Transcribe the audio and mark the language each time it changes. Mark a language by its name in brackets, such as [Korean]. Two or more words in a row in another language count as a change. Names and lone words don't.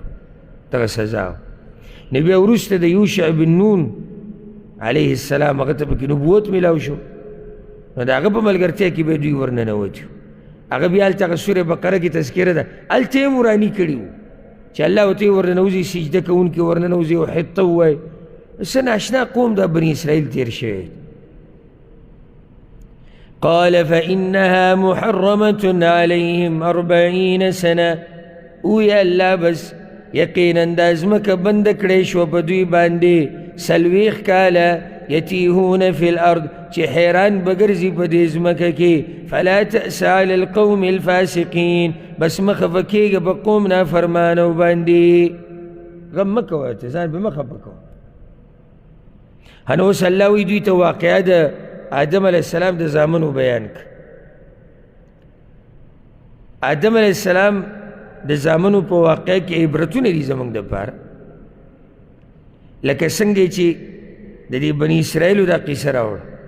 [Pashto] دغه سزا نو بیا وروسته د یوشع بن نون [Arabic] علیه السلام [Pashto] هغه ته پکې نبوت میلاو شو، نو د هغه په ملګرتیا کې به دوی ورننوتي. هغه بیا هلته هغه سورې بقره کې تذکره ده، هلته یې وراني کړي وو چې الله ورته یې ورننوځي، سجده کوونکي ورننوځي او حطه ووایي. څه ناشنا قوم دا بني اسرائیل تیر شوی. [Arabic] قال فإنها محرمة عليهم 40 سنة. [Pashto] وی الله بس یقینا دا ځمکه بنده کړې شوه په دوی باندې 40 کاله، [Arabic] یتیهون فی الارض [Pashto] چې حیران بګرځي په دې ځمکه کې. [Arabic] فلا تأس علی القوم الفاسقین. [Pashto] بس مه خفه کېږه په قوم نافرمانو باندې، غم مه کوه، ته ځان به مه خفه کوه. هنو اوس الله وی دوی ته واقعه د آدم [Arabic] علیه السلام [Pashto] د زامنو بیان کړه. آدم [Arabic] علیه السلام [Pashto] د زامنو په واقعه کې عبرتونه دي زموږ دپاره، لکه څنګه چې د دې بني اسرائیلو دا قصه راوړه.